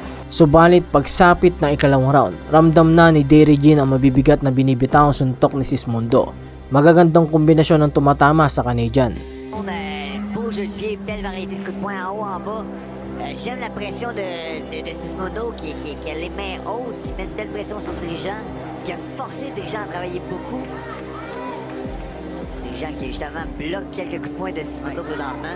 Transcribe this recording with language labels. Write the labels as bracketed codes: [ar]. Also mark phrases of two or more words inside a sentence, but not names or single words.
[tl] Subalit pagsapit ng ikalawang round, ramdam na ni Derry Jean ang mabibigat na binibitawang suntok ni Sismundo. Magagandang kombinasyon ng tumatama sa Canadian. [fr] Beau jeu de pied, belle variété de coups de poing en haut, en bas. J'aime la pression de Sismundo qui a les mains hautes, qui met une belle pression sur le dirigeant, qui a forcé le dirigeant à travailler beaucoup. Le dirigeant qui justement bloque quelques coups de poing de Sismundo présentement.